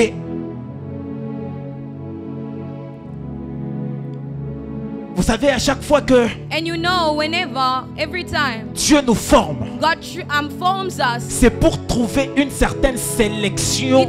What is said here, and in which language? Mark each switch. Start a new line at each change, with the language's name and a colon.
French: Et vous savez, à chaque fois que
English: And you know, whenever, every time,
French: Dieu nous forme,
English: God forms us.
French: c'est pour trouver une certaine sélection